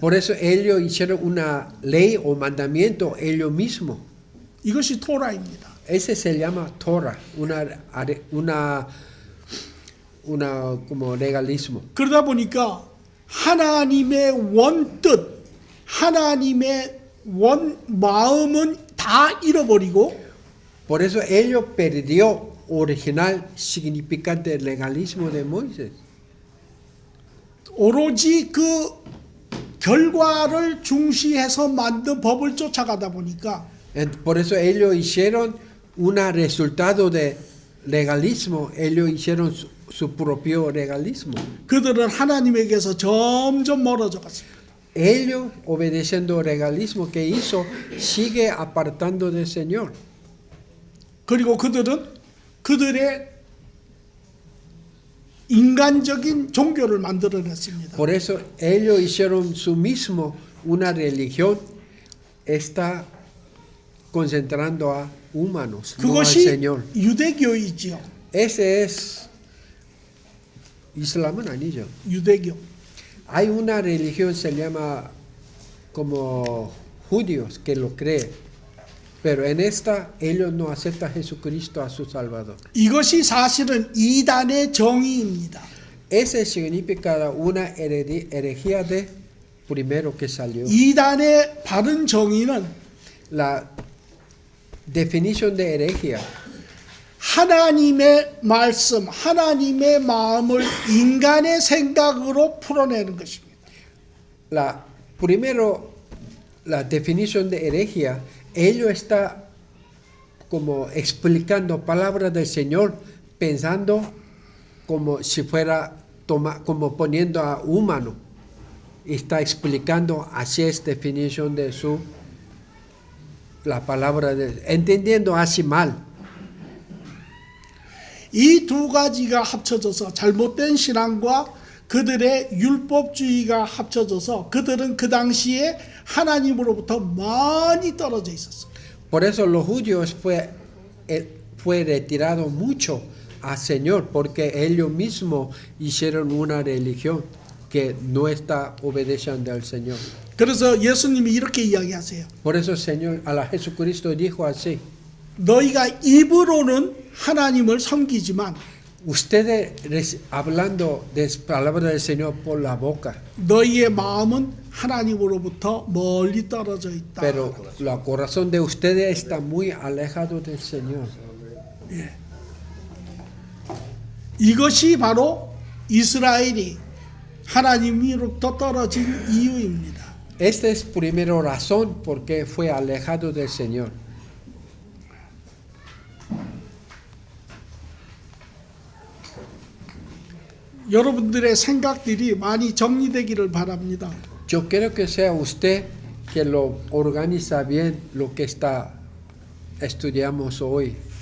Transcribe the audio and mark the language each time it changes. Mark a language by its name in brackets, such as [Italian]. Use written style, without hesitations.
[Spanish] Por eso ellos hicieron una ley o mandamiento ellos mismos. [Korean] 이것이 토라입니다. [Spanish] Ese se llama Torah, una como legalismo. [Korean] 그러다 보니까 하나님의 원뜻, 하나님의 원 마음은 다 잃어버리고 [Spanish] Por eso ellos perdió original significante del legalismo de Moisés. [Korean] 오로지 그 결과를 중시해서 만든 법을 쫓아가다 보니까 [Spanish] Por eso ellos hicieron un resultado de legalismo, ellos hicieron su propio legalismo. [Korean] 그들은 하나님에게서 점점 멀어져 갔습니다. [Spanish] Ellos, obedeciendo el legalismo que hizo, sigue apartando del Señor. [Korean] 그리고 그들은 그들의 인간적인 종교를 만들어냈습니다. [Spanish] Por eso ellos hicieron su mismo una religión, está concentrando a humanos, no al [Korean] 그것이 [Spanish] Señor. [Korean] 유대교이지요. [Spanish] Ese es [Korean] Islam은 아니죠. 유대교. [Spanish] Hay una religión se llama como judíos que lo creen, pero en esta ellos no aceptan a Jesucristo a su Salvador. [Korean] 이것이 사실은 이단의 정의입니다. [Spanish] Ese significa una herejía de primero que salió. [Korean] 이단의 바른 정의는 [Spanish] La definición de herejía. [Korean] 하나님의 말씀, 하나님의 마음을 인간의 생각으로 풀어내는 것입니다. [Spanish] Primero, la definición de herejía ellos está como explicando palabras del Señor, pensando como si fuera como poniendo a humano. Está explicando así es definición de la palabra entendiendo así mal. [Korean] 이 두 가지가 합쳐져서 잘못된 신앙과 그들의 율법주의가 합쳐져서 그들은 그 당시에 하나님으로부터 많이 떨어져 있었어요. [Spanish] Por eso los judíos fue retirado mucho al Señor, porque ellos mismos hicieron una religión que no está obedeciendo al Señor. [Korean] 그래서 예수님이 이렇게 이야기하세요. [Spanish] Por eso el Señor, a la Jesucristo dijo así, [Korean] 너희가 입으로는 하나님을 섬기지만 [Spanish] ustedes hablando de palabras del Señor por la boca, [Korean] 너희의 마음은 하나님으로부터 멀리 떨어져 있다. [Spanish] pero el corazón de ustedes está muy alejado del Señor. [Korean] 이것이 바로 이스라엘이 하나님으로부터 떨어진 이유입니다. [Spanish] Esta es primera razón por qué fue alejado del Señor. [Korean] 여러분들의 생각들이 많이 정리되기를 바랍니다. [Spanish] Yo quiero que sea usted que lo organiza bien lo que estudiamos hoy.